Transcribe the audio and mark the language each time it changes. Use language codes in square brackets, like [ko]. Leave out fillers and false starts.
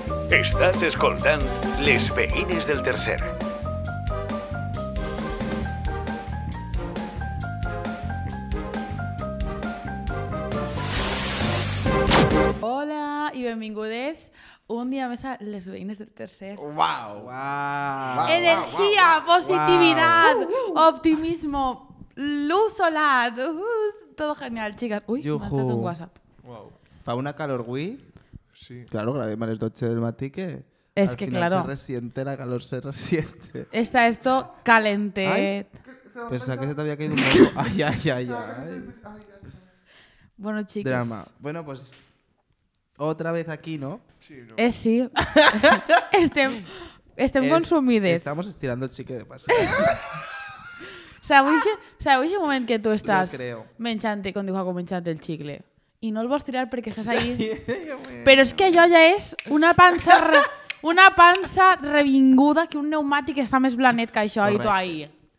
[ca] Estàs escoltant Les veïnes del tercer. Hola i benvingudes un dia més a Les veïnes del tercer. Wow. [es] Energía, positividad, optimismo, luz solar, todo genial, chicas. [ca] Uy, m'ha entrat un WhatsApp. Wow. Fa una calor avui. Sí. Claro, grabem a les 12 del matí que... [es] Es al que final claro. se resiente, la calor se resiente. Está esto calentet. Pensaba que se te había caído un poco. Ay, ay, ay, ay. Bueno, chicos. Drama. Bueno, pues... Otra vez aquí, ¿no? Sí, no. Sí. [ca] Estem consumides. [es] Estamos estirando el chique de paseo. [ca] Sabeu aquest moment que tu estàs [es] Jo creo. [ca] menjant-te, com diu Jaco, menjant el xicle, i no el vols tirar perquè estàs ahí? Però és que allò ja és una pansa revinguda que un pneumàtic està més blanet que això, i tu ahí.